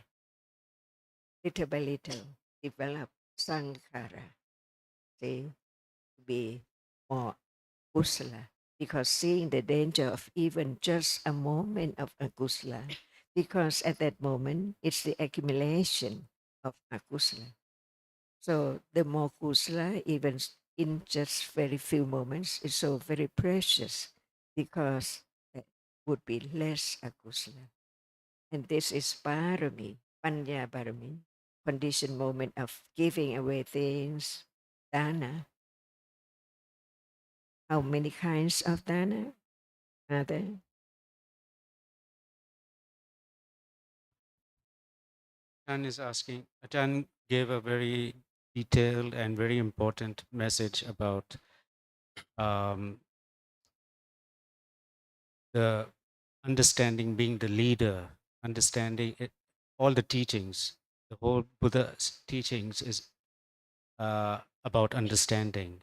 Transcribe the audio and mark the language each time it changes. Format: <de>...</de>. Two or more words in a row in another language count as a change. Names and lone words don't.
<en>Little by little, develop sankhara, see, to be more kusala, because seeing the danger of even just a moment of akusala, because at that moment it's the accumulation of akusala. So the more kusala, even in just very few moments, is so very precious because there would be less akusala. And this is</en> <pi>parami, panya parami,</pi> <en>conditioned moment of giving away things, dana. How many kinds of dana are there? Ajahn is asking, Ajahn gave a very detailed and very important message about um, the understanding being the leader, understanding it, all the teachings, the whole Buddha's teachings is about understanding.</en>